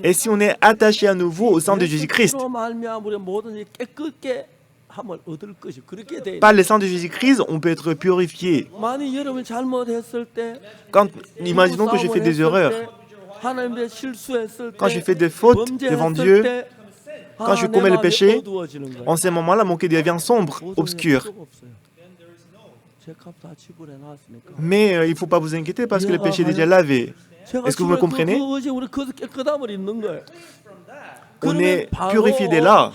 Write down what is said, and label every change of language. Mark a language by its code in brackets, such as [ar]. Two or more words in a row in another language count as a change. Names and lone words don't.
[fr] Et si on est attaché à nouveau au sang de Jésus-Christ, [ko] 예수 피로 말미암아 우리가 뭐든지 깨끗게 함을 얻을 것이 그렇게 돼. [fr] par le sang de Jésus-Christ, on peut être purifié. [ko] 만약 여러분 잘못했을 때, [fr] Quand, imaginons que je fais des erreurs, [ko] 하나님의 실수했을 때, [fr] quand je fais des fautes devant Dieu, quand je commets le péché, en ce moment-là, mon cœur devient sombre, obscur. Mais il ne faut pas vous inquiéter parce que le péché est déjà lavé. Est-ce que vous me comprenez? On est purifié dès là.